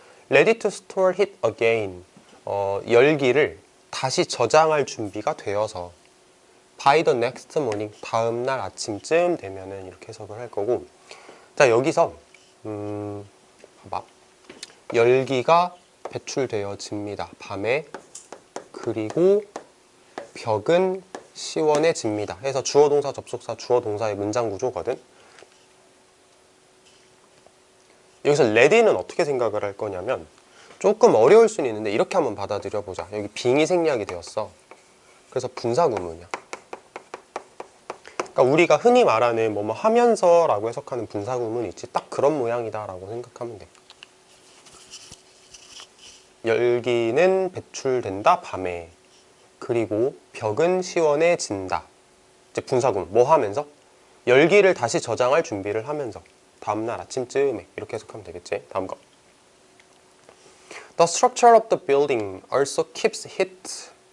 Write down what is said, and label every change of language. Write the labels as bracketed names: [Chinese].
[English] Ready to store heat again. [Korean] 열기를 다시 저장할 준비가 되어서 [English] by the next morning. [Korean] 다음 날 아침쯤 되면은 이렇게 해석을 할 거고. 자, 여기서 봐봐. 열기가 배출되어집니다. 밤에. 그리고 벽은 시원해집니다. 해서 주어 동사 접속사 주어 동사의 문장 구조거든. 여기서 ready는 어떻게 생각을 할 거냐면 조금 어려울 수는 있는데 이렇게 한번 받아들여 보자. 여기 빙이 생략이 되었어. 그래서 분사 구문이야. 그러니까 우리가 흔히 말하는 뭐뭐 하면서라고 해석하는 분사 구문이 있지. 딱 그런 모양이다라고 생각하면 돼. 열기는 배출된다 밤에. 그리고 벽은 시원해진다. 이제 분사구문 뭐 하면서? 열기를 다시 저장할 준비를 하면서 다음날 아침쯤에 이렇게 해석하면 되겠지. 다음 거. [English] The structure of the building also keeps heat.